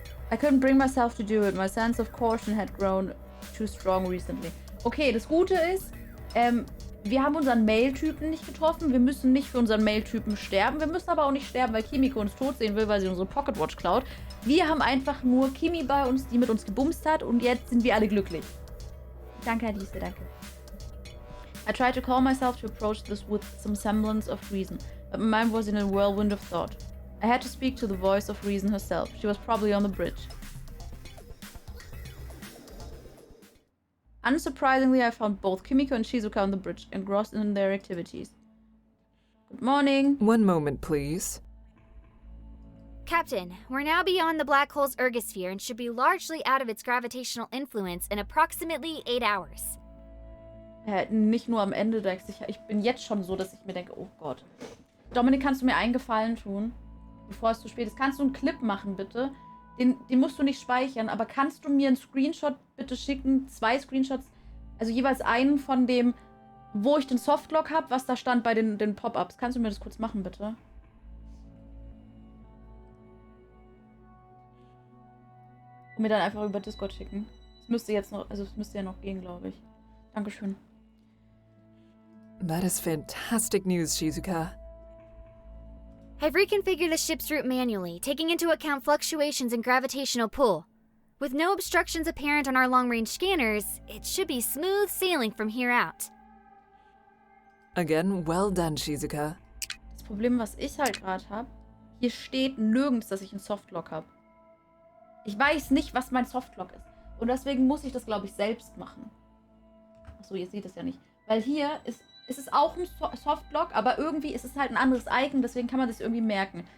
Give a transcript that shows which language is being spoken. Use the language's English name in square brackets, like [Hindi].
[English] I couldn't bring myself to do it. My sense of caution had grown too strong recently. [German] Okay, das Gute ist, wir haben unseren Mail-Typen nicht getroffen. Wir müssen nicht für unseren Mail-Typen sterben. Wir müssen aber auch nicht sterben, weil Kimiko uns tot sehen will, weil sie unsere Pocketwatch klaut. Wir haben einfach nur Kimi bei uns, die mit uns gebumst hat, und jetzt sind wir alle glücklich. Danke, Alice, danke. [English] I tried to calm myself to approach this with some semblance of reason, but my mind was in a whirlwind of thought. I had to speak to the voice of reason herself. She was probably on the bridge. Unsurprisingly, I found both Kimiko and Shizuka on the bridge, engrossed in their activities. Good morning. One moment, please. Captain, we're now beyond the black hole's ergosphere and should be largely out of its gravitational influence in approximately 8 hours. [German] Nicht nur am Ende, ich bin jetzt schon so, dass ich mir denke, oh Gott. Dominik, kannst du mir einen Gefallen tun? Bevor es zu spät ist. Kannst du einen Clip machen, bitte? Den musst du nicht speichern, aber kannst du mir einen Screenshot bitte schicken? 2 Screenshots, also jeweils einen von dem wo ich den Softlock habe, was da stand bei den Pop-Ups. Kannst du mir das kurz machen, bitte? Und mir dann einfach über Discord schicken. Es müsste jetzt noch, also es müsste ja noch gehen, glaube ich. Dankeschön. [English] That is fantastic news, Shizuka. I've reconfigured the ship's route manually, taking into account fluctuations in gravitational pull. With no obstructions apparent on our long-range scanners, it should be smooth sailing from here out. Again, well done, Shizuka. [German] Das Problem, was ich halt gerade habe, hier steht nirgends, dass ich einen Softlock habe. Ich weiß nicht, was mein Softlock ist. Und deswegen muss ich das, glaube ich, selbst machen. Achso, ihr seht es ja nicht. Weil hier ist es auch ein Softlock, aber irgendwie ist es halt ein anderes Icon, deswegen kann man das irgendwie merken.